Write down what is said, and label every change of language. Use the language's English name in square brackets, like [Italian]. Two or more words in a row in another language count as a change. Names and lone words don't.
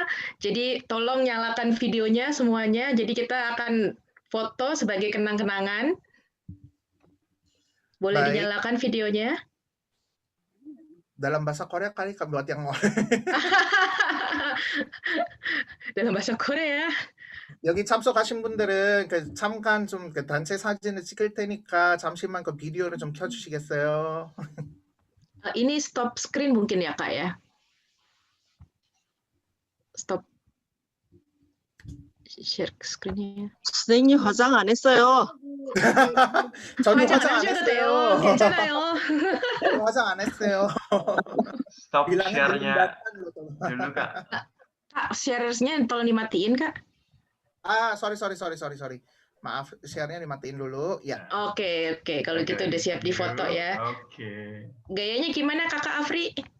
[Indonesian] Jadi tolong nyalakan videonya semuanya. Jadi kita akan foto sebagai kenang-kenangan. Boleh Baik. dinyalakan videonya? Dalam bahasa Korea kali buat yang dalam bahasa Korea. [Korean] 여기 참석하신 분들은 잠깐 좀 단체 사진을 찍을 테니까 잠시만 그 비디오를 좀 켜주시겠어요? [Indonesian] Ini [English] stop screen [Indonesian] mungkin ya Kak ya? [English] Stop share screen-nya. [Korean] 선생님 화장 안 했어요. 저도 화장 화장 안 안 하셔도 했어요. 돼요. 괜찮아요. 저도 화장 안 했어요. [Indonesian] Stop bilangnya belum share-nya datang loh. dulu Kak. Kak, share-nya tolong dimatiin Kak. Sorry. Maaf, share-nya dimatiin dulu. Ya. Oke. Kalau gitu udah siap di foto ya. Oke. Gayanya gimana Kakak Afri?